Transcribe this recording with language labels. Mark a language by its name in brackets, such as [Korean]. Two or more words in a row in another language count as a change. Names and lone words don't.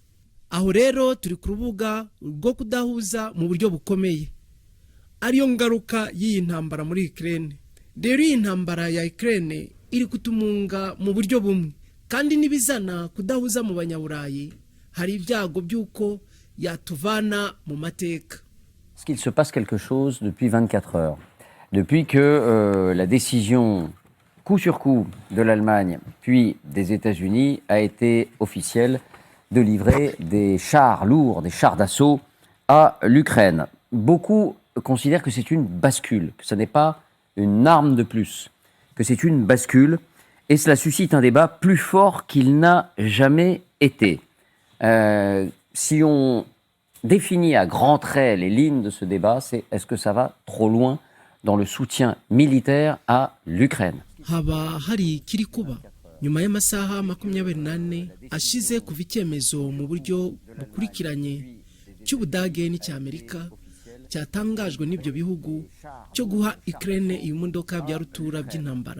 [Kinyarwanda] Aho rero turi ku rubuga rwo kudahuza mu buryo bukomeye, ariyo ngaruka y'iyi ntambara muri Ukraine. Rero iyi ntambara ya Ukraine iri kutumunga mu buryo bumwe, kandi nibizana kudahuza mu banyaburayi hari ibyago by'uko yatuvana mu mateka. [French] Est-ce qu'il se passe quelque chose depuis 24 heures, depuis que la décision coup sur coup de l'Allemagne puis des États-Unis a été officielle de livrer des chars lourds, des chars d'assaut à l'Ukraine. Beaucoup considèrent que c'est une bascule, que ce n'est pas une arme de plus, que c'est une bascule, et cela suscite un débat plus fort qu'il n'a jamais été. Si on définit à grands traits les lignes de ce débat, c'est est-ce que ça va trop loin dans le soutien militaire à l'Ukraine? [Kinyarwanda] Haba hari kiri kuba nyuma y'amasaha 24 ashize kuva icyemezo mu buryo bukurikiranye cy'Ubudage n'Amerika cyatangajwe n'ibyo bihugu cyo guha Ukraine ibimodoka bya rutura by'intambara.